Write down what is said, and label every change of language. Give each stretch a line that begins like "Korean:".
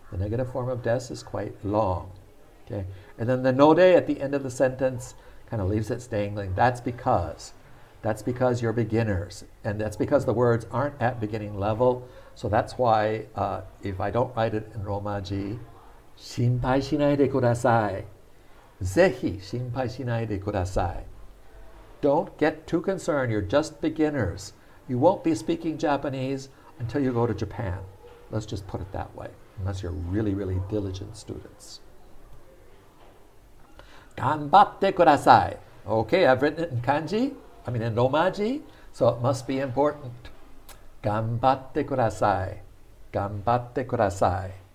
English: The negative form of des is quite long. Okay? And then the node at the end of the sentence kind of leaves it dangling. That's because you're beginners. And that's because the words aren't at beginning level. So that's why if I don't write it in Romaji,
Japanese: 心配しないでください. ぜひ心配しないでください.
English: Don't get too concerned. You're just beginners. You won't be speaking Japanese until you go to Japan. Let's just put it that way, unless you're really, really diligent students.
Japanese: 頑張ってください.
English: Okay, I've written it in kanji, in Romaji, so it must be important.
Japanese: 頑張ってください. 頑張ってください.